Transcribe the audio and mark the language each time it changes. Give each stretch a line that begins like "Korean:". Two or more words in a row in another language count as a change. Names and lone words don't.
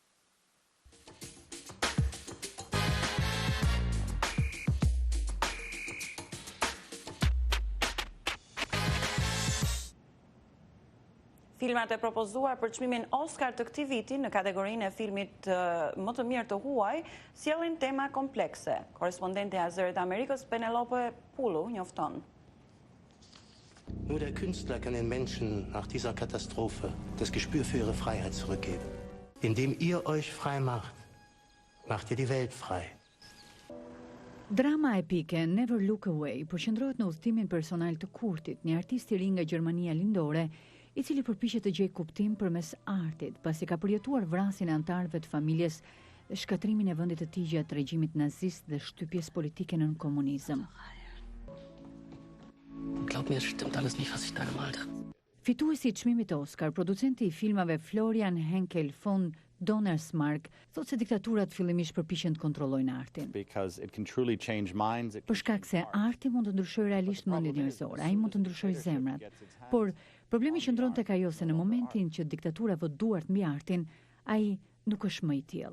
Albanian: Filmat e propozuar për çmimin Oscar të këtij viti në kategorinë e filmit më të mirë të huaj sjellin tema komplekse. Korrespondenti e Zërit Amerikës Penelope Pulu njofton.
German: Nur der Künstler kann den Menschen nach dieser Katastrophe das Gespür für ihre Freiheit zurückgeben. Indem ihr euch frei macht, macht ihr die Welt frei.
Albanian: Drama epike Never Look Away përqendrohet në udhëtimin personal të Kurtit, një artist i ri nga Gjermania lindore, i cili përpiqet të gjejë kuptim përmes artit, pasi ka përjetuar vrasjen e anëtarëve të familjes dhe shkatrimin e vendit të tij gjatë regjimit nazist dhe shtypjes politike në komunizëm.
German: Glaub mir, es stimmt alles nicht, was ich da gemalt habe.
Albanian: Fituesi i çmimit Oscar, producenti i filmave Florian Henkel von Donnersmarck, thotë se diktaturat fillimisht përpiqen të kontrollojnë artin. Për shkak se arti mund të ndryshojë realisht mendjen njerëzore, ai mund të ndryshojë zemrat. Por problemi qëndron tek ajo se në momentin që diktatura vë duart mbi artin, ai nuk është më i tillë.